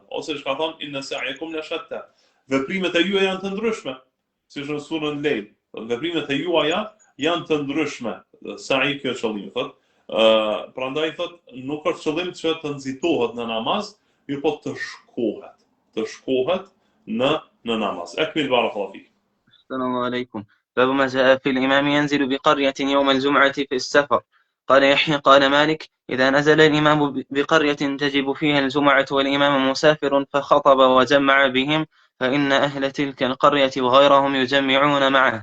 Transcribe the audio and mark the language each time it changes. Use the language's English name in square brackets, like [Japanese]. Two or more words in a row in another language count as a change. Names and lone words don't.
[Albanian] Ose ka thonë [Arabic] إن سعيكم لشتى. [Albanian] Veprimet e juaja janë të ndryshme, siç në surën Lejl. Veprimet e juaja janë të ndryshme. Sa'i kjo qëllimi thotë. Prandaj thotë nuk është qëllim që të nxitohet në namaz, mirë po të shkohet në namaz. [Arabic] أكمل بارك الله فيك. السلام عليكم. باب ما جاء في الإمام ينزل بقرية يوم الجمعة في السفر. قال يحيى قال مالك: إذا نزل الإمام بقرية تجب فيها الجمعة والإمام مسافر فخطب وجمع بهم فإن أهل تلك القرية وغيرهم يجمعون معه.